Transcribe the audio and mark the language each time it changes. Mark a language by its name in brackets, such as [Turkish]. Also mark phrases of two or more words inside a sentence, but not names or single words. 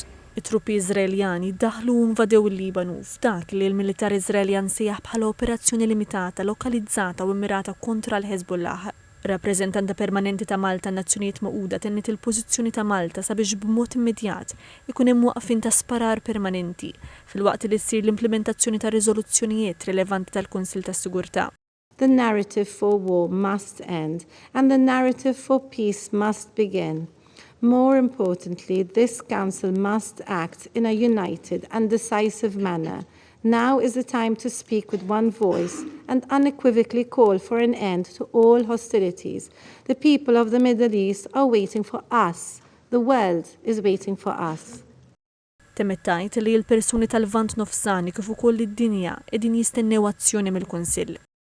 [Maltese] It-truppi Iżraeljani daħlu u nvadew il-Libanu f'dak li l-militar Iżraeljan sejjaħ bħala operazzjoni limitata, lokalizzata u immirata kontra l-Hezbollah. Rappreżentanta permanenti ta' Malta n-Nazzjonijiet Magħquda tenniet il-pożizzjoni ta' Malta sabiex b'mod immedjat ikun hemm waqfien ta' sparar permanenti filwaqt li ssir l-implementazzjoni ta' riżoluzzjonijiet rilevanti tal-Kunsill tas-Sigurtà. [English] The narrative for war must end and the narrative for peace must begin. More importantly, this Council must act in a united and decisive manner. Now is the time to speak with one voice and unequivocally call for an end to all hostilities. The people of the Middle East are waiting for us. The world is waiting for us. [Maltese] Temettajt li l-persuni tal-Vant Nofsani kif ukoll id-dinja qegħdin jistennew azzjoni mill-Kunsill.